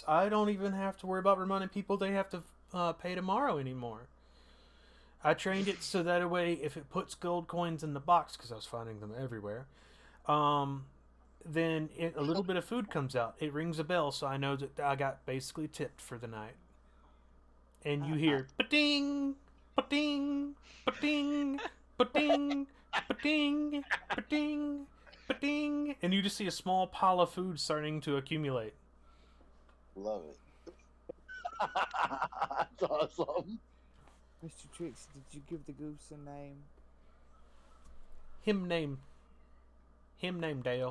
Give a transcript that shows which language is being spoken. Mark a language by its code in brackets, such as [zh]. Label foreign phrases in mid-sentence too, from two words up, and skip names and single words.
[en] I don't even have to worry about reminding people they have to pay tomorrow anymore. I trained it so that way if it puts gold coins in the box, because I was finding them everywhere, then a little bit of food comes out. It rings a bell, so I know that I got basically tipped for the night. And you hear ba-ding, ba-ding, ba-ding, ba-ding, ba-ding, ba-ding, ba-ding, and you just see a small pile of food starting to accumulate. Love it. That's awesome. Mr. Trixie, did you give the goose a name? Him named Dale.